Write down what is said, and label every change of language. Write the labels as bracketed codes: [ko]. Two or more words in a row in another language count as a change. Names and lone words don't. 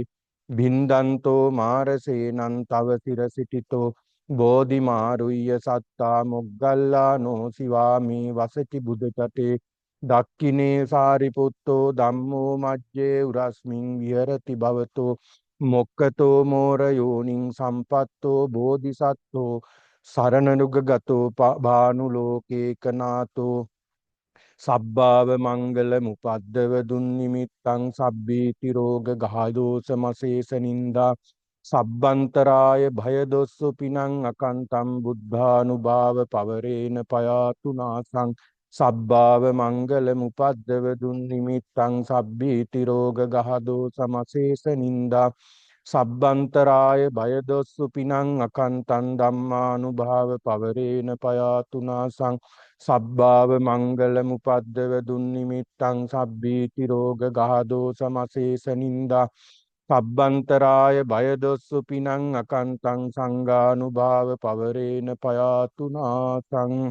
[pi] බින්දන්තෝ මාරසේනං තව සිරසිටිතෝ බෝධිමාරුය්‍ය සත්තා මොග්ගල්ලානෝ සිවාමි වසති බුදචටේ දක්ඛිනේ සාරිපුත්තෝ ධම්මෝ මජ්ජේ උරස්මින් විහෙරති භවතෝ මොක්කතෝ මෝර යෝනිං සම්පත්තෝ බෝධිසත්වෝ සරණනුගගතෝ භානු ලෝකේකනාතෝ සබ්බාව මංගල මුපද්දව දුන්නිමිත්තං සබ්බීති රෝග ගහදෝස මසේස නින්දා සබ්බන්තරාය භය දොස්සු පිනං අකන්තං බුද්ධානුභාව පවරේන පයාතු නාසං සබ්බාව මංගල මුපද්දව දුන්නිමිත්තං සබ්බීති රෝග ගහදෝස මසේස නින්දා සබ්බන්තරාය භය දොස්සු පිනං අකන්තං ධම්මානුභාව පවරේන පයාතු නාසං සබ්බාව මංගල මුපද්දව දුන්නිමිත්තං සබ්බීති රෝග ගහදෝස මසේස නින්දා සබ්බන්තරාය භය දොස්සු පිනං අකන්තං සංඝානුභාව පවරේන පයාතු නාසං